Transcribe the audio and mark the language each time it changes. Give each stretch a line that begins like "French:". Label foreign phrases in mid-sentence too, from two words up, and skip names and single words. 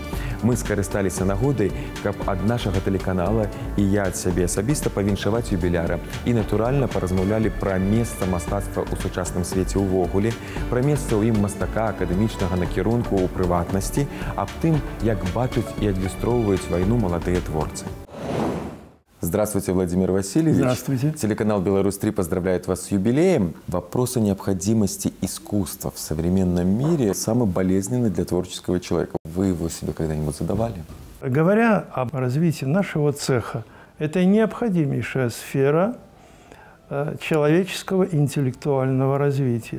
Belarusian: Мы скарысталіся нагодай, каб ад нашага тэлеканала і я ад сябе асабіста павіншаваць юбіляра. І, натуральна, паразмаўлялі пра месца мастацтва ў сучасным свеце ўвогуле, пра месца ў ім мастака акадэмічнага накірунку ў прыватнасці, аб тым, як бачыць і адлюстроўваюць вайну маладыя творцы.
Russian: Здравствуйте, Владимир Васильевич. Здравствуйте. Телеканал «Беларусь-3» поздравляет вас с юбилеем. Вопрос о необходимости искусства в современном мире самый болезненный для творческого человека. Вы его себе когда-нибудь задавали? Говоря об развитии нашего цеха, это необходимейшая сфера человеческого интеллектуального развития.